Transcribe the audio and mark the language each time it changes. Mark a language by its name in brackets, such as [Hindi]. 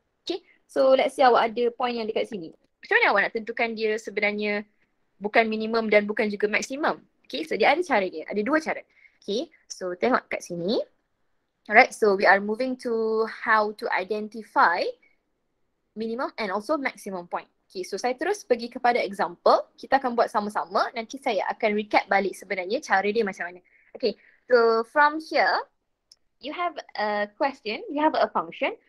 [English] Okay, so let's say [Malay] awak ada point yang dekat sini. Macam mana awak nak tentukan dia sebenarnya bukan minimum dan bukan juga maksimum? Okay, so dia ada cara dia. Ada dua cara. Okay, so tengok kat sini. [English] Alright, so we are moving to how to identify minimum and also maximum point. [Malay] Okay, so saya terus pergi kepada example. Kita akan buat sama-sama. Nanti saya akan recap balik sebenarnya cara dia macam mana. [English] Okay, so from here, you have a question, you have a function.